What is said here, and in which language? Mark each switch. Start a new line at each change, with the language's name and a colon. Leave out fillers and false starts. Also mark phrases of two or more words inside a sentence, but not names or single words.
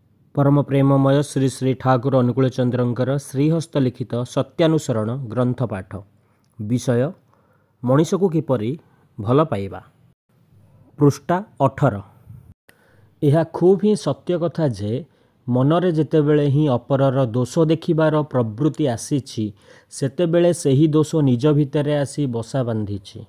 Odia: ପରମ ପ୍ରେମମୟ ଶ୍ରୀ ଶ୍ରୀ ଠାକୁର ଅନୁକୂଳ ଚନ୍ଦ୍ରଙ୍କର ଶ୍ରୀହସ୍ତ ଲିଖିତ ସତ୍ୟାନୁସରଣ ଗ୍ରନ୍ଥ ପାଠ ବିଷୟ ମଣିଷକୁ କିପରି ଭଲ ପାଇବା। ପୃଷ୍ଠା 18। ଏହା ଖୁବ ହିଁ ସତ୍ୟ କଥା ଯେ ମନରେ ଯେତେବେଳେ ହିଁ ଅପରର ଦୋଷ ଦେଖିବାର ପ୍ରବୃତ୍ତି ଆସିଛି ସେତେବେଳେ ସେହି ଦୋଷ ନିଜ ଭିତରେ ଆସି ବସା ବାନ୍ଧିଛି।